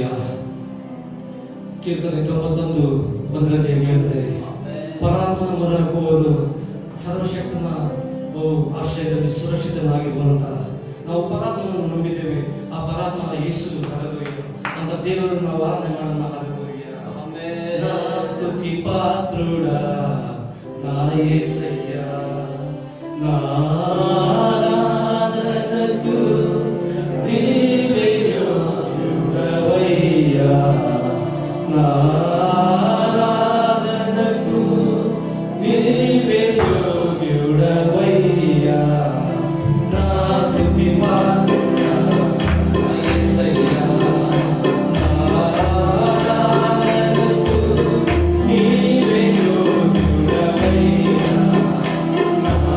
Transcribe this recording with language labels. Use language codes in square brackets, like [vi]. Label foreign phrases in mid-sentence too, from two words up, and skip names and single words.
[kn] ಕೀರ್ತನೆ 91:1 ಹೇಳ್ತಾರೆ, ಪರಾತ್ಮನ ಮೊರೆಯಿಡುವವರು ಸರ್ವಶಕ್ತನ ಆಶ್ರಯದಲ್ಲಿ ಸುರಕ್ಷಿತನಾಗಿರುವಂತಹ ನಾವು ಪರಾತ್ಮನನ್ನು ನಂಬಿದ್ದೇವೆ. ಆ ಪರಾತ್ಮನ ಯೇಸು. ಹಾಲೆಲೂಯ. ಅಂತ ದೇವರನ್ನು ನಾವು ಆರಾಧನೆ ಮಾಡೋಣ. ಹಾಲೆಲೂಯ. [te] నా స్తుతి పాత్రుడా నా యేసయ్య, నా ఆరాధనకు నీవే యోగ్యుడవయ్యా, నా ఆరాధనకు నీవే యోగ్యుడవయ్యా, నా స్తుతి పాత్రుడా నా యేసయ్య, నా ఆరాధనకు నీవే యోగ్యుడవయ్యా, నా